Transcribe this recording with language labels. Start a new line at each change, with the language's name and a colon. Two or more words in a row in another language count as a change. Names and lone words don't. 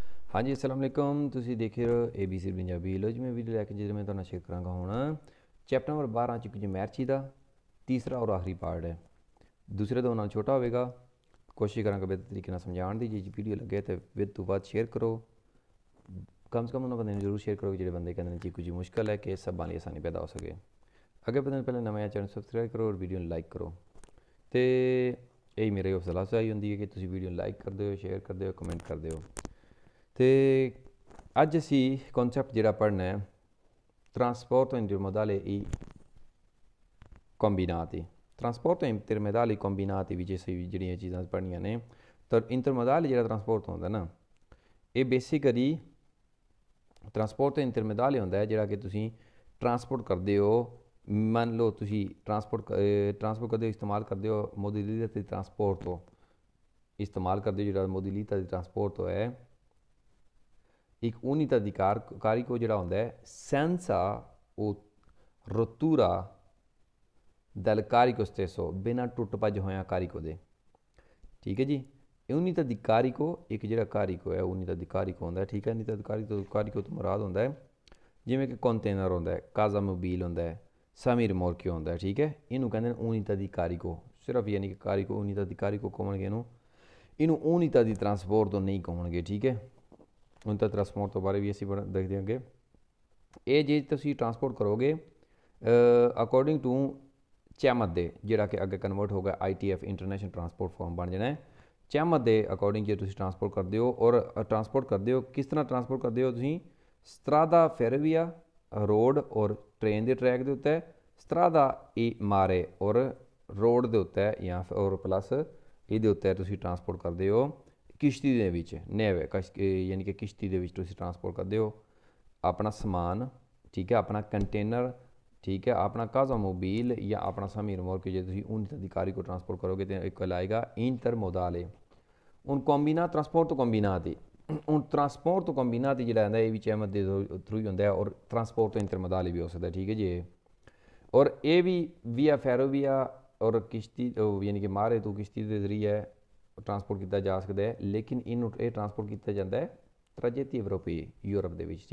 Hindi: हाँ जी अस्सलाम वालेकुम
Punjabi: ਤੁਸੀਂ
Hindi: देख रहे हो
Punjabi: ABC ਪੰਜਾਬੀ ਲੋ ਜੀ ਮੈਂ ਵੀਡੀਓ ਲੈ ਕੇ ਜਿਹਦੇ ਮੈਂ ਤੁਹਾਨੂੰ ਸ਼ੇਅਰ ਕਰਾਂਗਾ ਹੁਣ ਚੈਪਟਰ ਨੰਬਰ 12 ਚ ਕੁਝ ਮੈਥ ਦਾ ਤੀਸਰਾ ਔਰ ਆਖਰੀ ਪਾਰਟ ਹੈ। ਦੂਸਰੇ ਦੋ ਨਾਲ ਛੋਟਾ ਹੋਵੇਗਾ। ਕੋਸ਼ਿਸ਼ ਕਰਾਂਗਾ ਬਿਹਤਰ ਤਰੀਕੇ ਨਾਲ ਸਮਝਾਉਣ ਦੀ। ਜੇ ਵੀਡੀਓ ਲੱਗੇ ਤਾਂ ਵੱਧ ਤੋਂ ਵੱਧ ਸ਼ੇਅਰ ਕਰੋ।
Hindi: कम से कम
Punjabi: ਉਹਨਾਂ ਬੰਦੇ ਨੂੰ ਜ਼ਰੂਰ ਸ਼ੇਅਰ ਕਰੋ ਜਿਹੜੇ ਬੰਦੇ ਕਹਿੰਦੇ ਨੇ ਜੀ ਕੁਝ ਮੁਸ਼ਕਲ ਹੈ ਕਿ ਸਭ ਵਾਲੀ ਆਸਾਨੀ ਪੈਦਾ ਹੋ ਸਕੇ। ਅੱਗੇ ਵਧਣ ਤੋਂ ਪਹਿਲਾਂ ਨਵਾਂ ਚੈਨਲ ਸਬਸਕ੍ਰਾਈਬ ਕਰੋ ਔਰ ਵੀਡੀਓ ਨੂੰ ਲਾਈਕ ਕਰੋ। ਤੇ ਇਹ ਮੇਰੇ ਹੌਸਲਾ ਅਫਜ਼ਾਈ ਹੁੰਦੀ ਹੈ ਕਿ ਤੁਸੀਂ ਵੀਡੀਓ ਨੂੰ ਲਾਈਕ ਕਰਦੇ ਹੋ, ਸ਼ੇਅਰ ਕਰਦੇ ਹੋ, ਕਮੈਂਟ ਕਰਦੇ ਹੋ। ਤੇ ਅੱਜ ਅਸੀਂ ਕਨਸੈਪਟ ਜਿਹੜਾ ਪੜ੍ਹਨਾ ਹੈ
Italian: trasporto intermodale e combinati। trasporto intermodale combinati
Punjabi: ਵਿੱਚ ਅਸੀਂ ਜਿਹੜੀਆਂ ਚੀਜ਼ਾਂ ਪੜ੍ਹਨੀਆਂ ਨੇ ਤਾਂ ਇੰਟਰਮੋਡਾਲ ਜਿਹੜਾ ਟਰਾਂਸਪੋਰਟ ਹੁੰਦਾ ਨਾ ਇਹ ਬੇਸਿਕਲੀ ਟਰਾਂਸਪੋਰਟ ਇੰਟਰਮੋਡਾਲ ਹੁੰਦਾ ਹੈ ਜਿਹੜਾ ਕਿ ਤੁਸੀਂ ਟਰਾਂਸਪੋਰਟ ਕਰਦੇ ਹੋ। ਮੰਨ ਲਓ ਤੁਸੀਂ ਟਰਾਂਸਪੋਰਟ ਕਰਦੇ ਹੋ, ਇਸਤੇਮਾਲ ਕਰਦੇ ਹੋ ਮੋਬਿਲਿਟੀ ਦੇ ਟਰਾਂਸਪੋਰਟ ਤੋਂ ਇਸਤੇਮਾਲ ਕਰਦੇ ਹੋ ਜਿਹੜਾ ਮੋਬਿਲਿਟੀ ਦੇ ਟਰਾਂਸਪੋਰਟ ਤੋਂ ਹੈ एक
Italian: unità di carico
Punjabi: ਜਿਹੜਾ ਹੁੰਦਾ ਹੈ
Italian: senza o rottura del carico stesso
Punjabi: ਬਿਨਾਂ ਟੁੱਟ ਭੱਜ ਹੋਇਆ ਕਾਰਿਕੋ ਦੇ। ਠੀਕ ਹੈ ਜੀ।
Italian: unità di carico
Punjabi: ਇੱਕ ਜਿਹੜਾ ਕਾਰਿਕੋ ਹੈ
Italian: unità di carico
Punjabi: ਹੁੰਦਾ ਹੈ। ਠੀਕ ਹੈ।
Italian: unità di carico
Punjabi: ਤੋਂ ਮੁਰਾਦ ਹੁੰਦਾ ਹੈ ਜਿਵੇਂ ਕਿ ਕੰਟੇਨਰ ਹੁੰਦਾ ਹੈ,
Italian: casa mobile
Punjabi: ਹੁੰਦਾ ਹੈ,
Italian: semi rimorchio
Punjabi: ਹੁੰਦਾ ਹੈ। ਠੀਕ ਹੈ। ਇਹਨੂੰ ਕਹਿੰਦੇ ਨੇ
Italian: unità di carico
Punjabi: ਸਿਰਫ ਯਾਨੀ ਕਿ ਕਾਰਿਕੋ
Italian: unità di carico
Punjabi: ਕਹਣਗੇ ਇਹਨੂੰ
Italian: unità di trasporto
Punjabi: ਨਹੀਂ ਕਹਣਗੇ। ਠੀਕ ਹੈ।
Italian: unità di trasporto
Punjabi: ਬਾਰੇ ਵੀ ਅਸੀਂ ਦੇਖਦੇ ਹਾਂ ਅੱਗੇ। ਇਹ ਜੇ ਤੁਸੀਂ ਟਰਾਂਸਪੋਰਟ ਕਰੋਗੇ
English: according to
Punjabi: ਚੈਮਤ ਦੇ ਜਿਹੜਾ ਕਿ ਅੱਗੇ ਕਨਵਰਟ ਹੋ ਗਿਆ ITF
English: international transport form
Punjabi: ਬਣ ਜਾਣਾ ਹੈ। ਚੈਮਤ ਦੇ ਅਕੋਰਡਿੰਗ ਜੇ ਤੁਸੀਂ ਟਰਾਂਸਪੋਰਟ ਕਰਦੇ ਹੋ ਔਰ ਟਰਾਂਸਪੋਰਟ ਕਰਦੇ ਹੋ ਕਿਸ ਤਰ੍ਹਾਂ ਟਰਾਂਸਪੋਰਟ ਕਰਦੇ ਹੋ ਤੁਸੀਂ
Italian: strada ferrovia
Punjabi: ਰੋਡ ਔਰ ਟ੍ਰੇਨ ਦੇ ਟਰੈਕ ਦੇ ਉੱਤੇ
Italian: strada e mare
Punjabi: ਔਰ ਰੋਡ ਦੇ ਉੱਤੇ ਜਾਂ ਔਰ ਪਲੱਸ ਇਹਦੇ ਉੱਤੇ ਤੁਸੀਂ ਟਰਾਂਸਪੋਰਟ ਕਰਦੇ ਹੋ ਕਿਸ਼ਤੀ ਦੇ ਵਿੱਚ ਨੇਵੇ ਯਾਨੀ ਕਿ ਕਿਸ਼ਤੀ ਦੇ ਵਿੱਚ ਤੁਸੀਂ ਟਰਾਂਸਪੋਰਟ ਕਰਦੇ ਹੋ ਆਪਣਾ ਸਮਾਨ। ਠੀਕ ਹੈ। ਆਪਣਾ ਕੰਟੇਨਰ। ਠੀਕ ਹੈ। ਆਪਣਾ
Italian: casa mobile
Punjabi: ਜਾਂ ਆਪਣਾ
Italian: semi rimorchio
Punjabi: ਜੇ ਤੁਸੀਂ
Italian: unità di carico
Punjabi: ਟਰਾਂਸਪੋਰਟ ਕਰੋਗੇ ਤਾਂ ਇੱਕ ਲਾਏਗਾ ਇੰਟਰਮੋਡਾਲੇ। ਹੁਣ ਕੰਬੀਨਾ ਟਰਾਂਸਪੋਰਟ ਤੋਂ ਕੰਬੀਨਾਤੀ ਹੁਣ ਟਰਾਂਸਪੋਰਟ ਤੋਂ ਕੰਬੀਨਾਤੀ ਜਿਹੜਾ ਹੁੰਦਾ ਇਹ ਵੀ ਚੈਮਤ ਦੇ ਥਰੂ ਹੀ ਹੁੰਦਾ ਹੈ ਔਰ ਟਰਾਂਸਪੋਰਟ ਤੋਂ ਇੰਟਰਮੋਡਾਲੇ ਵੀ ਹੋ ਸਕਦਾ। ਠੀਕ ਹੈ ਜੀ। ਔਰ ਇਹ ਵੀ
Italian: via ferrovia
Punjabi: ਔਰ ਕਿਸ਼ਤੀ ਯਾਨੀ ਕਿ ਮਾਰੇ ਤੋਂ ਕਿਸ਼ਤੀ ਦੇ ਜ਼ਰੀਏ ਟਰਾਂਸਪੋਰਟ ਕੀਤਾ ਜਾ ਸਕਦਾ ਹੈ ਲੇਕਿਨ ਇਹਨੂੰ ਇਹ ਟਰਾਂਸਪੋਰਟ ਕੀਤਾ ਜਾਂਦਾ ਹੈ
Italian: tragitti europei
Punjabi: ਯੂਰਪ ਦੇ ਵਿੱਚ।